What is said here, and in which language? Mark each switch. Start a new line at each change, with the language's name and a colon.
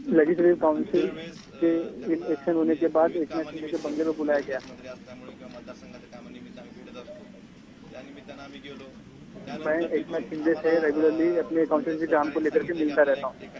Hindi: Legislative council के election होने के बाद एकनाथ शिंदे के बंगले में बुलाया गया।
Marathi: मंत्री असल्यामुळे किंवा मतदारसंघाच्या कामानिमित्त आम्ही भेटत असतो, त्या निमित्तानं आम्ही गेलो।
Hindi: मैं एकनाथ शिंदे से रेगुलरली अपने काउंसिल काम को लेकर के मिलता रहता हूँ।